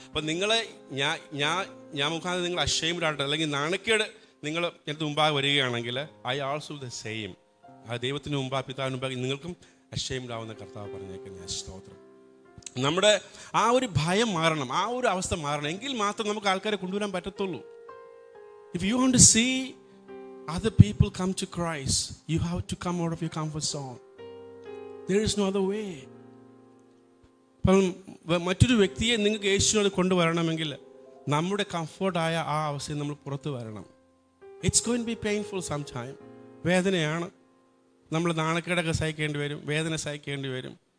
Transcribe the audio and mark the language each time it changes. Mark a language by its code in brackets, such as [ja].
[ml] അപ്പോൾ നിങ്ങളെ ഞാൻ മുഖാന്തരം നിങ്ങൾ അഷെയിംഡ് ആയിട്ട് അല്ലെങ്കിൽ നാണക്കേട് നിങ്ങൾ ജനത്തിന് മുമ്പാകെ വരികയാണെങ്കിൽ [en] I also the same. [ml] ആ ദൈവത്തിന് മുമ്പാ പിതാവിന് മുമ്പാകെ നിങ്ങൾക്കും അഷെയിംഡ് ആവുന്ന കർത്താവ് പറഞ്ഞേക്കുന്ന സ്തോത്രം. നമ്മുടെ ആ ഒരു ഭയം മാറണം, ആ ഒരു അവസ്ഥ മാറണം. എങ്കിൽ മാത്രം നമുക്ക് ആൾക്കാരെ കൊണ്ടുവരാൻ പറ്റത്തുള്ളൂ. [en] If you want to see other people come to Christ, you have to come out of your comfort zone. There is no other way. [ml] അപ്പം മറ്റൊരു വ്യക്തിയെ നിങ്ങൾക്ക് യേശുവിനോട് കൊണ്ടുവരണമെങ്കിൽ നമ്മുടെ കംഫർട്ടായ ആ അവസ്ഥയിൽ നമ്മൾ പുറത്തു വരണം. [en] It's going to be painful some time. [ml] വേദനയാണ്. നമ്മൾ നാണക്കേടൊക്കെ സഹിക്കേണ്ടി വരും, വേദന സഹിക്കേണ്ടി വരും.